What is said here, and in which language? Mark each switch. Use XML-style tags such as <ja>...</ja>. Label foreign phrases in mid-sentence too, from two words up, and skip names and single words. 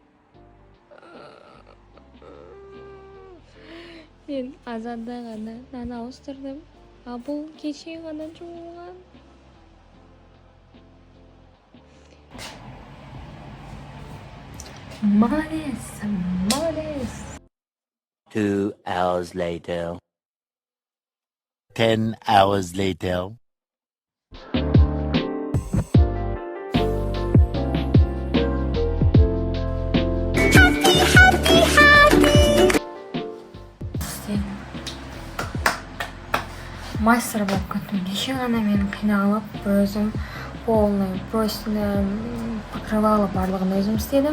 <kk>Мен азанда ғана нан ауыстырдым, а бұл кеше ғана жуылған. Молодец.</kk> <en>2 hours later. 10 hours later.</en> <kk>Мастер болып кеттім. Кеше ғана мен қиналып, өзім</kk> <ru>полный простыня покрывала</ru> <kk>барлығын өзім істедім.</kk>